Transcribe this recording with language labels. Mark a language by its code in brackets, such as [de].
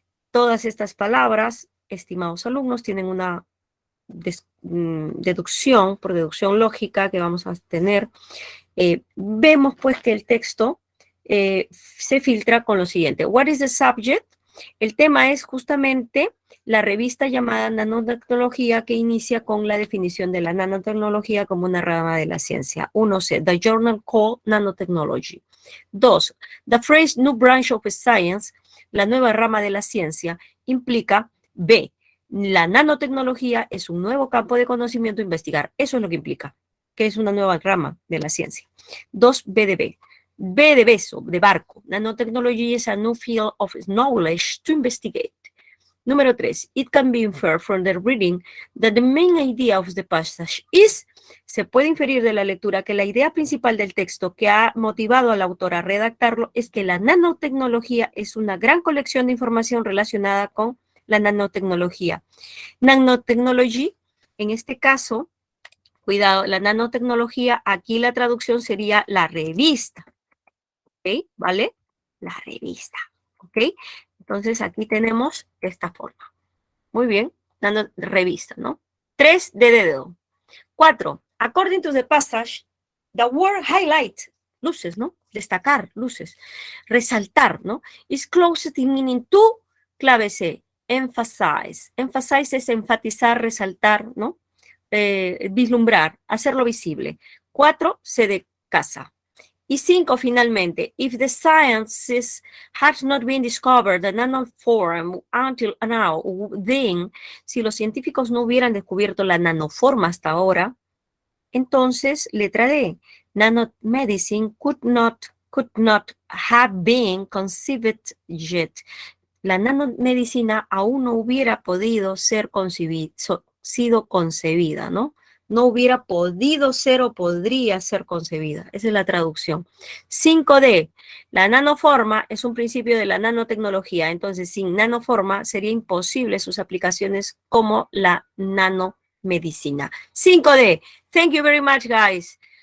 [es] Todas estas palabras, estimados alumnos, tienen una deducción, por deducción lógica que vamos a tener. Vemos pues que el texto se filtra con lo siguiente. [en] What is the subject? [es] El tema es justamente la revista llamada Nanotecnología, que inicia con la definición de la nanotecnología como una rama de la ciencia. [en] 1C, the journal called Nanotechnology. [es] 2, [en] the phrase new branch of science, [es] la nueva rama de la ciencia, implica B, la nanotecnología es un nuevo campo de conocimiento a investigar. Eso es lo que implica, que es una nueva rama de la ciencia. 2B de B. B de beso, de barco. [en] Nanotechnology is a new field of knowledge to investigate. [es] Número 3, [en] it can be inferred from the reading that the main idea of the passage is, [es] se puede inferir de la lectura que la idea principal del texto que ha motivado al autor a redactarlo es que la nanotecnología es una gran colección de información relacionada con la nanotecnología. Nanotechnology, en este caso, cuidado, la nanotecnología, aquí la traducción sería la revista, ¿ok? ¿Vale? La revista, ¿ok? Entonces aquí tenemos esta forma. Muy bien, revista, ¿no? 3 de dedo. 4. [en] According to the passage, the word highlight, [es] luces, ¿no? Destacar, luces. Resaltar, ¿no? [en] Is closest in meaning to, [es] clave C, [en] emphasize. [es] Emphasize es enfatizar, resaltar, ¿no? Vislumbrar, hacerlo visible. 4, C de casa. Y 5, finalmente, [en] if the sciences has not been discovered the nanoform until now, then, [es] si los científicos no hubieran descubierto la nanoforma hasta ahora, entonces, letra D, [en] nanomedicine could not have been conceived yet. [es] La nanomedicina aún no hubiera podido ser sido concebida, ¿no? No hubiera podido ser o podría ser concebida. Esa es la traducción. 5D, la nanoforma es un principio de la nanotecnología. Entonces, sin nanoforma sería imposible sus aplicaciones como la nanomedicina. [en] 5D, thank you very much, guys.